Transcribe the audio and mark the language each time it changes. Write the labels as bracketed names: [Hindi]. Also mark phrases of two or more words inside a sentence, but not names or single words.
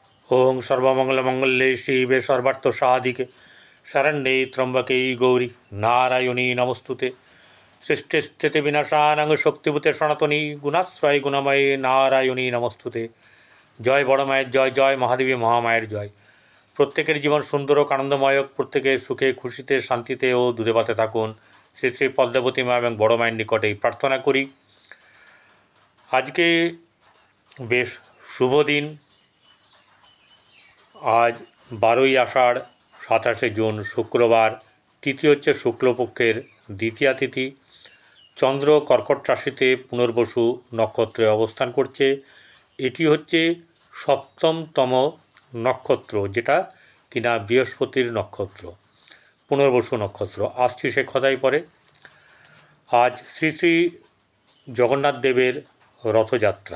[Sanskrit] ओं सर्वमंगलमंगल्ये शिवे सर्वार्थसाधिके शरण्ये त्र्यंबके गौरी नारायणी नमस्तुते। सृष्टिस्थिति विनाशानां शक्तिभूते सनातनी गुणाश्रय गुणमये नारायणी नमस्तुते। [Bangla] জয় বড় মায়ের জয়, জয় মহাদেবী মহামায়ের জয়। প্রত্যেকের জীবন সুন্দর আর আনন্দময়, প্রত্যেকে সুখে খুশিতে শান্তিতে আর দুধে ভাতে থাকুন। শ্রী শ্রী পদ্মাবতী মা এবং বড় মায়ের নিকটে প্রার্থনা করি। আজকে বেশ শুভ দিন। আজ 12ই আষাঢ় 27শে জুন শুক্রবার, তিথি হচ্ছে শুক্লপক্ষের দ্বিতীয়া তিথি। চন্দ্র কর্কট রাশিতে পুনর্বসু নক্ষত্রে অবস্থান করছে। এটি হচ্ছে সপ্তমতম নক্ষত্র, যেটা কিনা বৃহস্পতির নক্ষত্র, পুনর্বসু নক্ষত্র। আসছি সে কথাই পরে। আজ শ্রী শ্রী জগন্নাথ দেবের রথযাত্রা।